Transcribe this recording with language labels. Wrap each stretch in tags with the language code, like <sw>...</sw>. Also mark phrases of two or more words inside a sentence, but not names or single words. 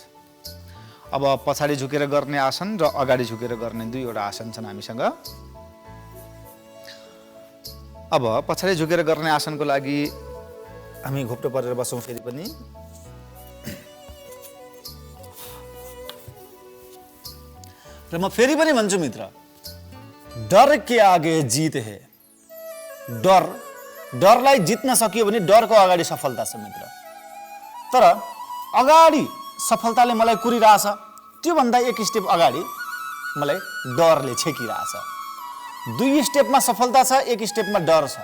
<ne>अब पछाडि झुकेर गर्ने आसन र अगाडि झुकेर गर्ने दुईवटा आसन छन् हामीसँग। अब पछाडि झुकेर गर्ने आसनको लागि हामी घोप्टो परेर बसौँ। फेरि पनि र म फेरि पनि भन्छु मित्र,</ne> <hi>डर के आगे जीत है।</hi> <ne>डरलाई जित्न सकियो भने डरको अगाडि सफलता छ मित्र। तर अगाडि सफलताले मलाई कुरिरहेछ, त्योभन्दा एक स्टेप अगाडि मलाई डरले छेकिरहेछ। 2 स्टेपमा सफलता छ, 1 स्टेपमा डर छ।</ne>